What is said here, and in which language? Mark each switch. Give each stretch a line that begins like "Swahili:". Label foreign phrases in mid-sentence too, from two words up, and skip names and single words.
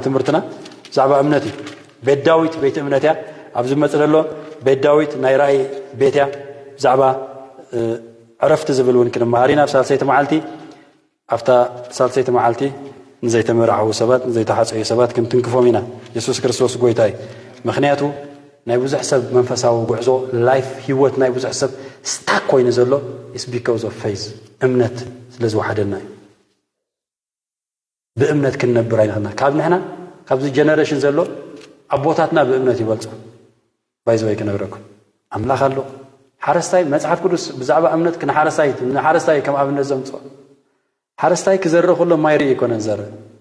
Tigrinya: ትምህርትና ብዛዕባ እምነት እዩ ቤት ዳዊት ቤት እምነት እያ ኣብዚ መፅእ ዘሎ ቤት ዳዊት ናይ ራእይ ቤት እያ ብዛዕባ ዕረፍቲ ዝብል እውን ክንመሃር ኢና ኣብ ሳልሰይቲ መዓልቲ ኣፍታ ሳልሰይቲ መዓልቲ ንዘይተመርዓው ሰባት ንዘይተሓፀዩ ሰባት ክንትንክፎም ኢና ኢየሱስ ክርስቶስ ጎይታይ ምክንያቱ ናይ ብዙሕ ሰብ መንፈሳዊ ጉዕዞ ላይፍ ህይወት ናይ ብዙሕ ሰብ ስታክ ኮይኑ ዘሎ
English: is because of faith
Tigrinya: እምነት ስለ ዝወሓደና እዩ ብእምነት ክንነብር ኣይንኽእልና ካብ ንሕና ካብዚ ጀነሬሽን ዘሎ ኣቦታትና ብእምነት ይበልፁ ባይዘወይ ክነግረኩም ኣምላኽ ኣሎ ሓረስታይ መጽሓፍ ቅዱስ ብዛዕባ እምነት ንሓረስታይ ከም ኣብነት ዘምፅኦ ሓረስታይ ክዘርእ ከሎ ማይ ርኢ ይኮነን ዘርእ